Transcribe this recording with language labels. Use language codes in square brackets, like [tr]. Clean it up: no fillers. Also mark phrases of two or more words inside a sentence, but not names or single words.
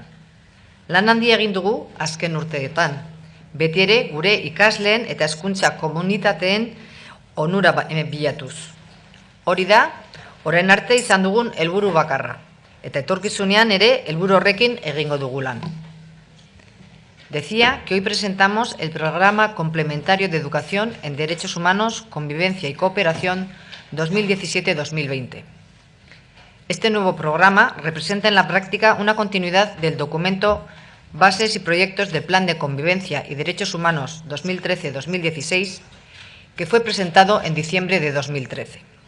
[eu] Lan handia egin dugu azken urteetan, beti ere gure ikasleen eta hezkuntza komunitateen onura bilatuz. Hori da, orain arte izan dugun helburu bakarra, eta etorkizunean ere helburu horrekin egingo dugu lan. [es] Decía que hoy presentamos el programa complementario de educación en derechos humanos, convivencia y cooperación 2017-2020. Este nuevo programa representa en la práctica una continuidad del documento Bases y proyectos del Plan de Convivencia y Derechos Humanos 2013-2016, que fue presentado en diciembre de 2013.